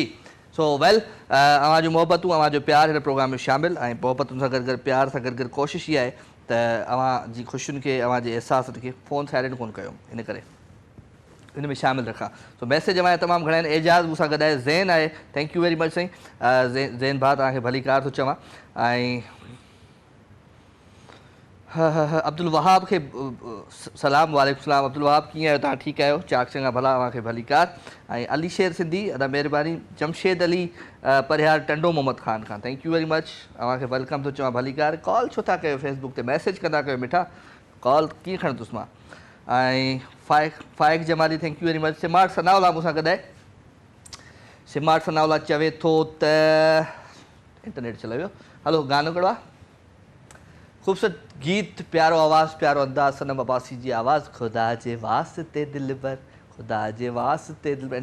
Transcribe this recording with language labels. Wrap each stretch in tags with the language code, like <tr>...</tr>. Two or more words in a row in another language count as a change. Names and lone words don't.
<en>so well,</en> <sd>अवां जूं मोहबतूं, अवां जो प्यार हिन प्रोग्राम में शामिल ऐं मोहबतुनि सां गॾु गॾु प्यार सां गॾु गॾु कोशिशि इहा आहे त अवां जी ख़ुशियुनि खे, अवां जे अहसासनि खे</sd> <en>phone silent</en> <sd>कोन कयो, इन करे इन में शामिल रखां। सो मैसेज अवां तमामु घणा आहिनि। एजाज़ मूंसां गॾु आहे, ज़ैन आहे,</sd> <en>thank you very much साईं।</en> <sd>ज़ैन भाउ तव्हांखे भली कार थो चवां। ऐं अब्दुल वहाब खे सलाम,</sd> <ar>وعليكم السلام.</ar> <sd>अब्दुल वहाब कीअं आहियो तव्हां? ठीकु आहियो? चाक चङा भला, अव्हांखे भली कार। ऐं अली शेर सिंधी, अदा महिरबानी। जमशेद अली परिहार टंडो मोहम्मद ख़ान खां,</sd> <en>thank you very much,</en> <sd>अव्हांखे वेलकम थो चवां, भली कार। कॉल छो था कयो फेसबुक ते, मैसेज कंदा कयो मिठा, कॉल कीअं खणंदुसि मां। ऐं फाइक जमाली,</sd> <en>thank you very much.</en> <sd>सिमार्ट सनावला मूंसां गॾु आहे। सिमार्ट सनावला चवे थो त इंटरनेट चले वियो। हलो, गानो कहिड़ो आहे? ख़ूबसूरत गीत, प्यारो आवाज़, प्यारो अंदाज़, सनम अब्बासी जी आवाज़। ख़ुदा जे वास्ते दिलबर, ख़ुदा जे वास्ते दिलबर।</sd>